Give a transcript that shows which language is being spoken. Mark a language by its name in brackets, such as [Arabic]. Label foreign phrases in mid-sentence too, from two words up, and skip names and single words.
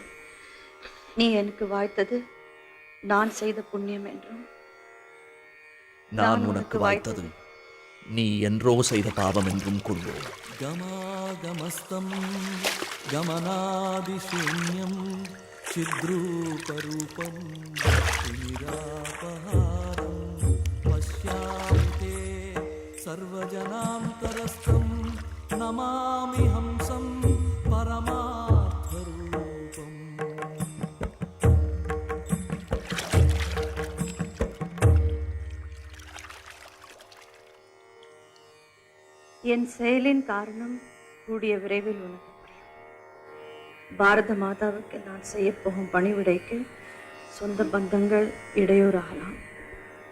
[Tamil] நீ எனக்கு வாய்த்தது நான் செய்த புண்ணியம் என்றும் நான் உனக்கு வாய்த்தது நீ என்றோ செய்த பாவம் என்றும் கொள்வோம். [Sanskrit] गमागमस्तं गमनादिशून्यं चिद्रूपरूपं निरापहारं पश्यामि ते सर्वजनान्तरस्थं नमामि हंसं परमार्थरूपम्. [Tamil] என் செயலின் காரணம் கூடிய விரைவில் உனக்கு புரியும். பாரத மாதாவுக்கு நான் செய்யப்போகும் பணிவிடைக்கு சொந்த பந்தங்கள் இடையூறாகலாம்.